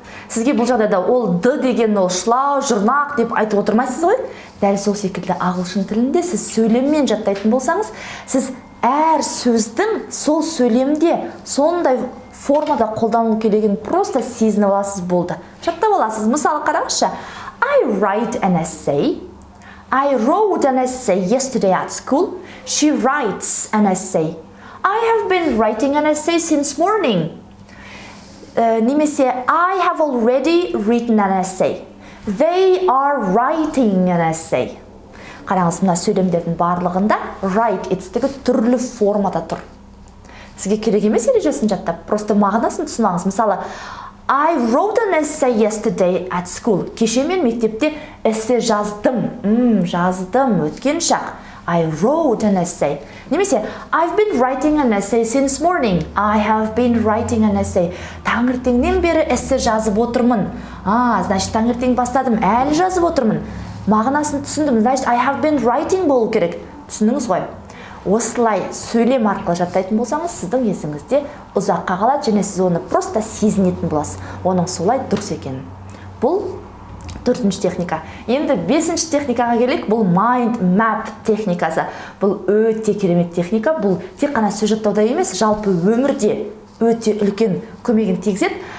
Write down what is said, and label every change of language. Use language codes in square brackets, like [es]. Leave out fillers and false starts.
[kk] Сізге бұл жағдайда ол д деген ол шылау, жұрнақ деп айтып отырмайсыз ғой. Дәл сол секілді ағылшын тілінде сіз сөйлеммен жаттайтын болсаңыз, сіз әр сөздің сол сөйлемде сондай формада қолданылу керегін просто сезініп аласыз болды. Жаттап аласыз. Мысалы қараңызшы. [en] I write an essay. I wrote an essay yesterday at school. She writes an essay. I have been writing an essay since morning. [kk] Немесе [en] I have already written an essay. They are writing an essay. [kk] Қараңыз, мына сөйлемдердің барлығында write етістігі түрлі формада тұр. Сізге керек емес ережесін жаттап, просто мағынасын түсініңіз. Мысалы, [en] I wrote an essay yesterday at school. [kk] Кеше мен мектепте эссе жаздым. Жаздым, өткен шақ. [en] I wrote an essay. [kk] Немесе, [en] I've been writing an essay since morning. I have been writing an essay. [kk] Таңертеңнен бері эссе жазып отырмын. Значит, таңертең бастадым, әлі жазып отырмын. Мағынасын түсіндім. [en] Значит, I have been writing [kk] болу керек. Түсіндіңіз ғой? Осылай сөйлем арқылы жаттайтын болсаңыз, сіздің есіңізде ұзаққа қалады, және сіз оны просто сезінетін боласыз. Оның солай дұрыс екенін. Бұл төртінші техника. Енді бесінші техникаға келейік. Бұл mind map техникасы. Бұл өте керемет техника. Бұл тек қана сөз жаттауда емес, жалпы өмірде өте үлкен көмегін тигізеді.